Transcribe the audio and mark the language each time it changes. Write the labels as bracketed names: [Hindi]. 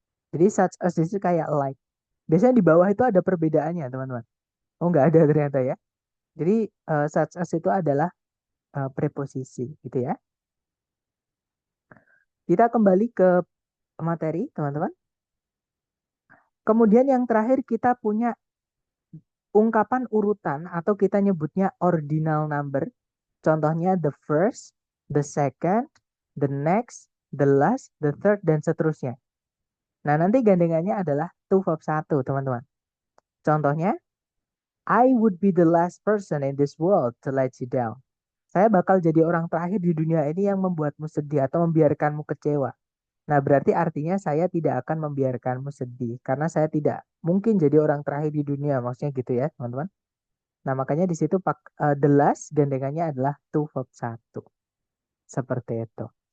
[Indonesian] Jadi such as itu kayak like. Biasanya di bawah itu ada perbedaannya, teman-teman. Oh, nggak ada ternyata ya. Jadi such as itu adalah preposisi, gitu ya. Kita kembali ke materi, teman-teman. Kemudian yang terakhir kita punya ungkapan urutan atau kita nyebutnya ordinal number. Contohnya the first, the second, the next, the last, the third, dan seterusnya. Nah, nanti gandengannya adalah 2 verb 1, teman-teman. [English] Contohnya, I would be the last person in this world to let you down. [Indonesian] Saya bakal jadi orang terakhir di dunia ini yang membuatmu sedih atau membiarkanmu kecewa. Nah, berarti artinya saya tidak akan membiarkanmu sedih. Karena saya tidak mungkin jadi orang terakhir di dunia. Maksudnya gitu ya, teman-teman. Nah, makanya di situ the last gandengannya adalah 2 verb 1. Seperti itu.